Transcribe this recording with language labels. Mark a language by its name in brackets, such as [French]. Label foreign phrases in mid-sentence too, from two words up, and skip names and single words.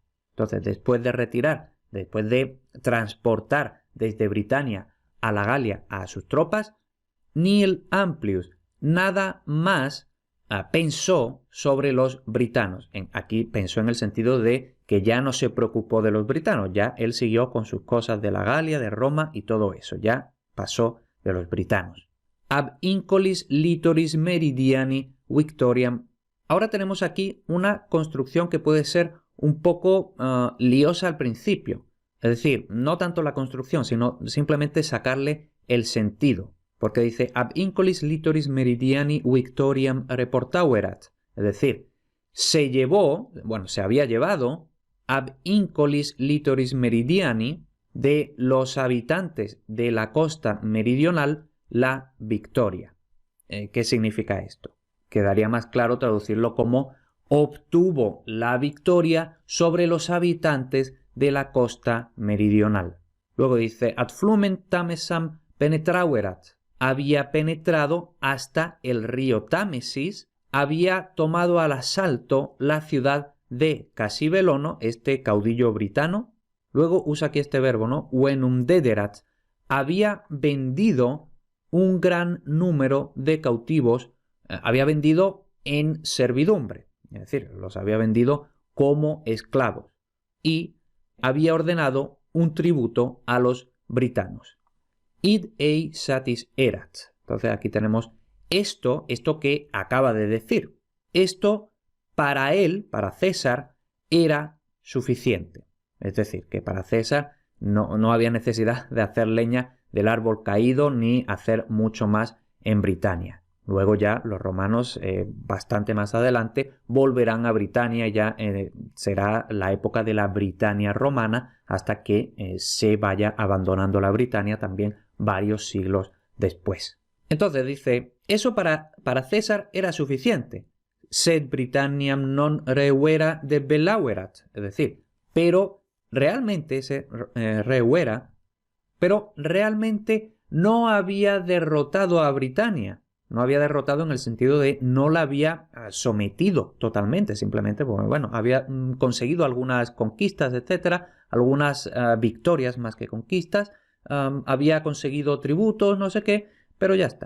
[Spanish] Entonces, después de transportar desde Britania a la Galia a sus tropas, [Latin] Nil Amplius [Spanish] nada más pensó sobre los britanos. Aquí pensó en el sentido de que ya no se preocupó de los britanos, ya él siguió con sus cosas de la Galia, de Roma y todo eso, ya pasó de los britanos. [Latin] Ab incolis litoris meridiani victoriam. [Spanish] Ahora tenemos aquí una construcción que puede ser un poco liosa al principio. Es decir, no tanto la construcción, sino simplemente sacarle el sentido. Porque dice, [Latin] ab incolis litoris meridiani victoriam reportauerat. [Spanish] Es decir, se había llevado [Latin] ab incolis litoris meridiani [Spanish] de los habitantes de la costa meridional la victoria. ¿Qué significa esto? Quedaría más claro traducirlo como obtuvo la victoria sobre los habitantes de la costa meridional. Luego dice, [Latin] ad flumen Tamesam penetrauerat. [Spanish] Había penetrado hasta el río Támesis, había tomado al asalto la ciudad de Casibelono, caudillo britano. Luego usa aquí este verbo, ¿no? [Latin] Venum dederat. [Spanish] Había vendido un gran número de cautivos, había vendido en servidumbre, es decir, los había vendido como esclavos y había ordenado un tributo a los britanos. [Latin] Id ei satis erat. [Spanish] Entonces aquí tenemos esto que acaba de decir. Esto para él, para César, era suficiente. Es decir, que para César no había necesidad de hacer leña del árbol caído ni hacer mucho más en Britania. Luego ya los romanos, bastante más adelante, volverán a Britania y ya será la época de la Britania romana hasta que se vaya abandonando la Britania también varios siglos después. Entonces dice, eso para César era suficiente. [Latin] Sed Britanniam non reuera debellauerat, [Spanish] es decir, pero realmente reuera, pero realmente no había derrotado a Britania. No había derrotado en el sentido de no la había sometido totalmente, simplemente, bueno, había conseguido algunas conquistas, etcétera, algunas victorias más que conquistas, había conseguido tributos, no sé qué, pero ya está.